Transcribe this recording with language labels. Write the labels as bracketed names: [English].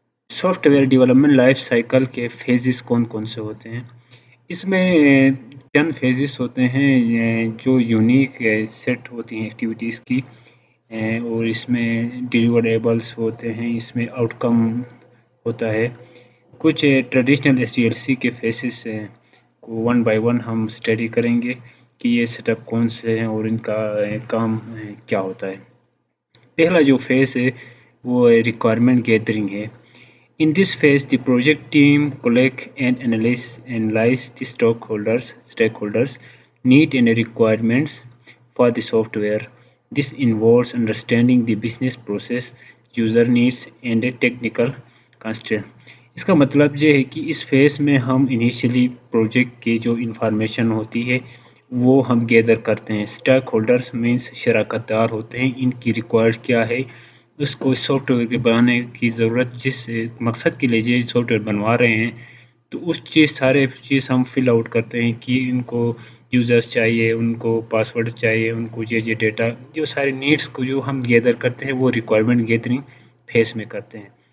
[Urdu] Soft where development life cycle کے phases کون کون سے ہوتے ہیں؟ اس میں 10 فیزز ہوتے ہیں جو یونیک سیٹ ہوتی ہیں ایکٹیویٹیز کی، اور اس میں ڈیلیوریبلس ہوتے ہیں، اس میں آؤٹ کم ہوتا ہے۔ کچھ ٹریڈیشنل SDLC کے فیزز کو ون بائی ون ہم اسٹڈی کریں گے کہ یہ سیٹ اپ کون سے ہیں اور ان کا کام کیا ہوتا ہے۔ پہلا جو فیز ہے وہ ریکوائرمنٹ گیدرنگ ہے۔ [English] In this phase, the project team collect and analyze the stakeholders' need and requirements for the software. This involves understanding the business process, user needs, and technical constraints. [Urdu] اس کا مطلب یہ ہے کہ اس phase میں ہم initially project کی جو information ہوتی ہے وہ ہم گیدر کرتے ہیں۔ اسٹیک ہولڈرس مینس شراکت دار ہوتے ہیں، ان کی ریکوائرڈ کیا ہے، اس کو سافٹ ویئر کے بنانے کی ضرورت، جس مقصد کے لیے یہ سافٹ ویئر بنوا رہے ہیں، تو اس سارے چیز ہم فل آؤٹ کرتے ہیں کہ ان کو یوزرس چاہیے، ان کو پاسورڈ چاہیے، ان کو یہ ڈیٹا، جو سارے نیڈس کو جو ہم گیدر کرتے ہیں وہ ریکوائرمنٹ گیدرنگ فیز میں کرتے ہیں۔